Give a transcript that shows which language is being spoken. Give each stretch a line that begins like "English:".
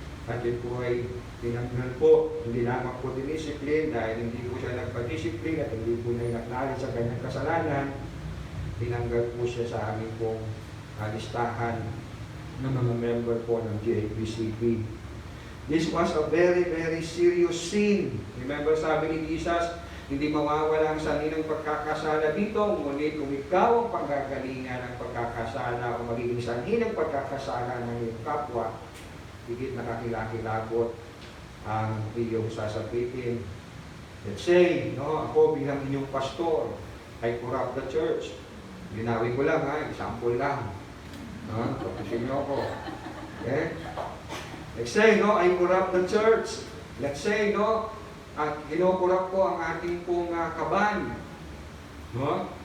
Filipino: At yun po ay tinanggal po, hindi lamang po dinisiplin dahil hindi po siya nagpa-discipline at hindi po na inacknowledge sa kanyang kasalanan. Tinanggal po siya sa aming pong listahan ng mga member po ng GAPCP.
English: This was a very, very serious sin.
Filipino: Remember, sabi ni Jesus, hindi mawawala ang saninang pagkakasala dito, ngunit kung ikaw ang panggagalingan ng pagkakasala o magiging sanhi ng pagkakasala ng iyong kapwa, higit na kakilakilabot ang iyong sasapitin.
English: Let's say, no,
Filipino: ako bilang inyong pastor,
English: I corrupt the church.
Filipino: Ginawin ko lang, example lang. Tapusin niyo ako. Okay?
English: Let's say, no, I corrupt the church. Let's say, no,
Filipino: at kinokorrupt ko ang ating pong kaban.
English: No?